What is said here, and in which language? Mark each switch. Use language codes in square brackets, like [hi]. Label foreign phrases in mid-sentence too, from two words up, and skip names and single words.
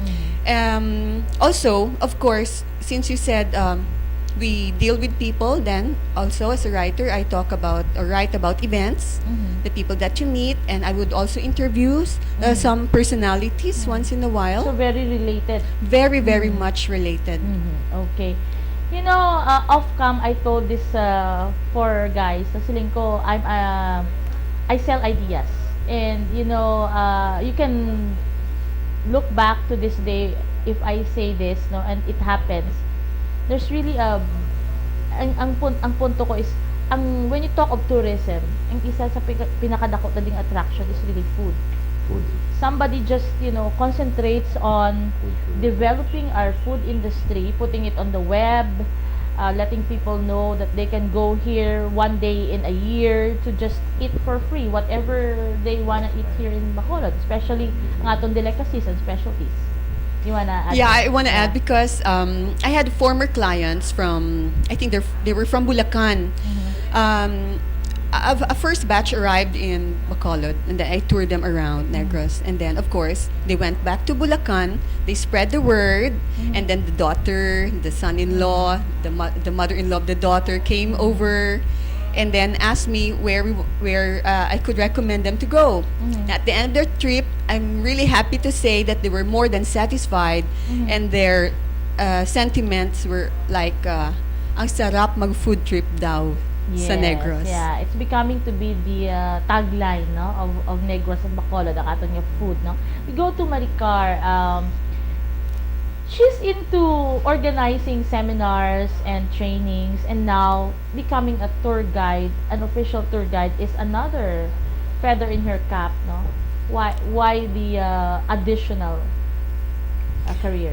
[en] Also, of course, since you said we deal with people, then also as a writer, I talk about or write about events, the people that you meet, and I would also interview some personalities once in a while. So very related. Very, very much related. Okay. You know, off-cam, I told this for guys, [hil] na siling ko, [en] I sell ideas. And, you know, you can look back to this day if I say this, no, and it happens. There's really [hil] ang punto ko [en] is, when you talk of tourism, [hil] ang isa sa pinakadako na ding [en] attraction is really food. Food. Somebody just, you know, concentrates on Food. developing our food industry, putting it on the web, letting people know that they can go here one day in a year to just eat for free whatever they wanna eat here in Bacolod, especially [hil] ang atong [en] delicacies and specialties. You wanna add? Yeah, I want to add because I had former clients from, I think they were from Bulacan. A first batch arrived in Bacolod, and then I toured them around Negros, and then of course they went back to Bulacan. They spread the word, and then the daughter, the son-in-law, the mother-in-law of the daughter came over, and then asked me where I could recommend them to go. At the end of their trip, I'm really happy to say that they were more than satisfied, and their sentiments were like, [tl] ang sarap mag-food trip daw sa Negros. [en] Yeah, it's becoming to be the tagline, no, of Negros and Bacolod, [hil] ang aton nga [en] food, no. We go to Maricar. She's into organizing seminars and trainings, and now becoming a tour guide, an official tour guide is another feather in her cap, no? Why the additional career?